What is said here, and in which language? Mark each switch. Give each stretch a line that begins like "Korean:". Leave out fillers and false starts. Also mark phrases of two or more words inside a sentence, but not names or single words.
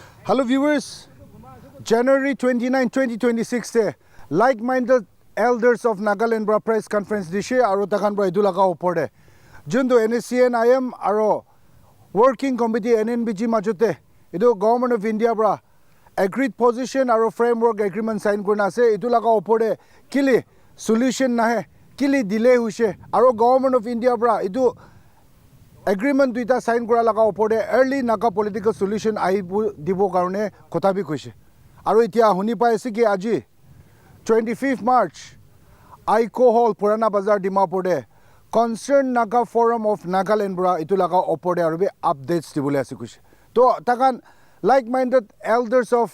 English: Hello viewers,
Naga Pidgin: January 29, 2026 se
English: like-minded elders of Nagaland
Naga Pidgin: bra
English: press conference
Naga Pidgin: dishe aro takan bra idulaga oporde jundu NACN aro
English: working committee
Naga Pidgin: NNBG majote idu
English: government of India
Naga Pidgin: bra
English: agreed position
Naga Pidgin: aro
English: framework agreement
Naga Pidgin: sign kurna ase idulaga oporde kili solution nahe kili delay hoise aro
English: government of India
Naga Pidgin: bra idu agreement duita sign kora laga opore
English: early naga political solution
Naga Pidgin: aibu dibo karone kotha bi koise aro itia huni pai ase ki aji 25th March Aiko Hall Purana Bazar Dimapur de concerned Naga Forum of Nagaland bra itu laga opore aro bi updates dibole ase koise to takan
English: like minded elders of